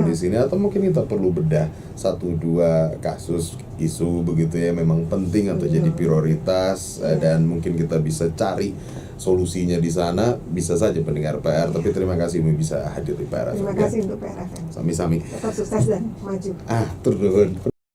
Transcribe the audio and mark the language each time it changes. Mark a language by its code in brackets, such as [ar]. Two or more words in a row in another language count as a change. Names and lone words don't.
[id] Siap. di sini, atau mungkin kita perlu bedah 1-2 kasus isu begitu ya, memang penting atau jadi prioritas, dan mungkin kita bisa cari solusinya di sana. Bisa saja pendengar PR, tapi terima kasih Umi bisa hadir di PRFM. Terima ya. kasih untuk PRFM. Sami-sami. Tetap sukses dan maju. [su] Tur nuhun.